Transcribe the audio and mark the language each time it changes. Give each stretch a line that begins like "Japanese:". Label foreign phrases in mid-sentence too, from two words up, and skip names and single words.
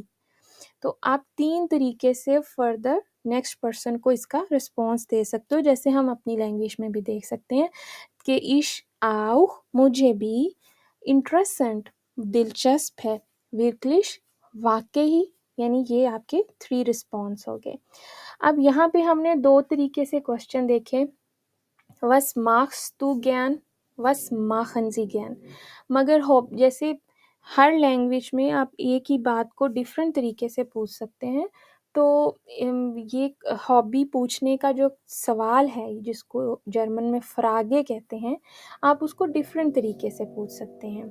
Hindi: तो आप 3 तरीके से
English: further next person
Hindi: को इसका रिस्पॉन्स दे सकते हो, जैसे हम अपनी लैंग्वेज में भी देख सकते हैं कि
German: ich auch,
Hindi: मुझे भी, इंटरेस्टेंट, दिलचस्प है, wirklich, वाक़ई, यानी ये आपके 3 रिस्पॉन्स हो गए। अब यहाँ पे हमने 2 तरीके से क्वेश्चन देखे,
German: was machst du gern, was machen sie gern।
Hindi: मगर जैसे हर लैंग्वेज में आप एक ही बात को डिफरेंट तरीके से पूछ सकते हैं, तो ये हॉबी पूछने का जो सवाल है जिसको जर्मन में फ्रागे कहते हैं, आप उसको डिफरेंट तरीके से पूछ सकते हैं।